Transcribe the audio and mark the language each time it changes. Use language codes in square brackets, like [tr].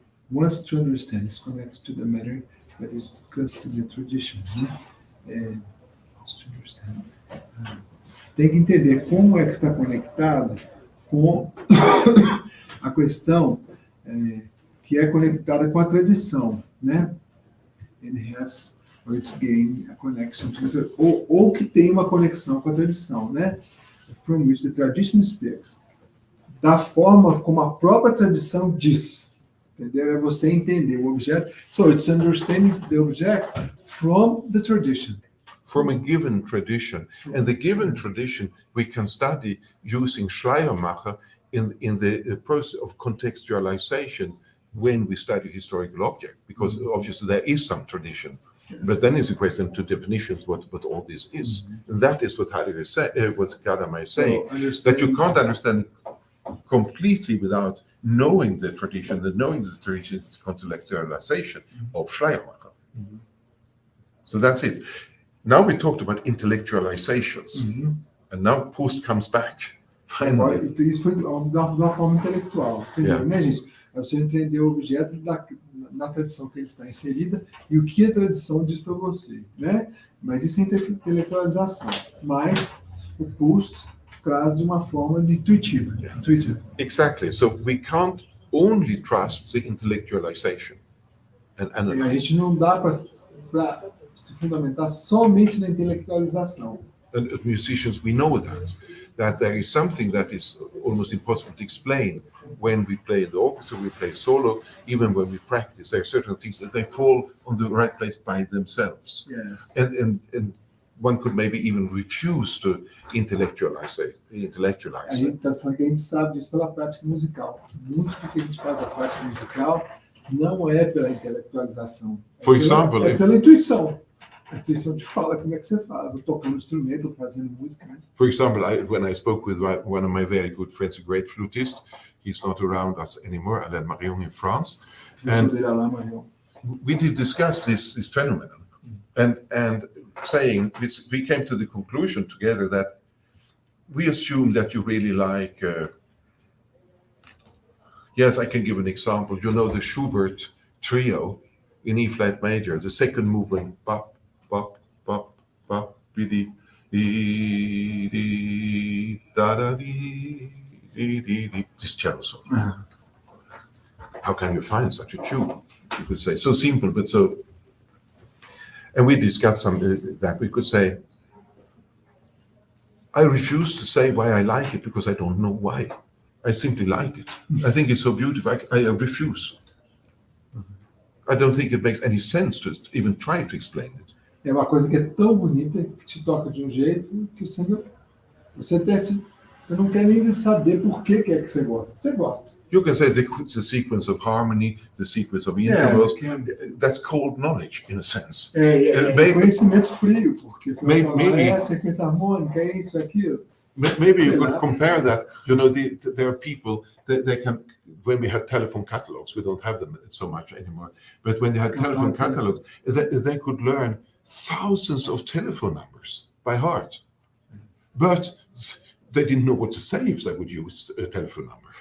[en] wants to understand is connected to the matter that is discussed in the tradition, [pt] né, tem que entender como é que está conectado com a questão que é conectada com a tradição, né? [en] It has or it's gained a connection to [pt] ou que tem uma conexão com a tradição, né? [en] From which the tradition speaks. [pt] Da forma como a própria tradição diz. Entendeu? É você entender o objeto. [en] So it's understanding the object from the tradition. from a given tradition. And the given tradition we can study using Schleiermacher in the process of contextualization when we study historical object, because obviously there is some tradition. Yes. But then it's a question to definitions what all this is. And that is what Heidegger said, what Gadamer is saying, that you can't understand completely without knowing the tradition, that knowing the tradition is contextualization of Schleiermacher. So that's it. Now we talked about intellectualizations, and now Proust comes back. [pt] Agora, [en] Finally. [pt] isso foi de uma forma intelectual, entendeu, né, gente? É você entender o objeto na tradição que ele está inserida e o que a tradição diz para você, né? Mas isso é intelectualização. Mas o Proust traz de uma forma intuitiva. [en] Exactly. So we can't only trust the intellectualization and [pt] A [en] analyze. [pt] gente não dá para se fundamentar somente na intelectualização. [en] And as musicians, we know that there is something that is almost impossible to explain when we play in the orchestra, we play solo, even when we practice. There are certain things that they fall on the right place by themselves. Yes. And one could maybe even refuse to intellectualize it. [pt] A gente está falando que a gente sabe disso pela prática musical. Muito do que a gente faz da prática musical não é pela intelectualização. [en] For example, [pt] É pela intuição. A intuição te fala como é que você faz, ou tocando instrumento, ou fazendo música, né? [en] For example, when I spoke with one of my very good friends, a great flutist, he's not around us anymore, Alain Marion in France, and we did discuss this phenomenon, and saying this, we came to the conclusion together that we assume that you really like. Yes, I can give an example. You know the Schubert trio in E flat major, the second movement, bop, bop, bop, bop, bidi, dee, dee, da, da, dee, dee, dee, dee. This cello song. How can you find such a tune? You could say, so simple, but so. And we discussed some that we could say, I refuse to say why I like it because I don't know why. I simply like it. I think it's so beautiful. I refuse. I don't think it makes any sense to even try to explain it. [pt] É uma coisa que é tão bonita que te toca de um jeito que você não quer nem saber por que é que você gosta. Você gosta. [en] You can say the sequence of harmony, the sequence of intervals. That's cold knowledge in a sense. [pt] É conhecimento frio, porque você vai falar, [en] maybe [pt] sequência harmônica, é isso, é aquilo. [en] Maybe you could compare that. You know, there are people that they can. When we had telephone catalogs, we don't have them so much anymore. But when they had telephone catalogs, they could learn thousands of telephone numbers by heart. But they didn't know what to say if they would use a telephone number.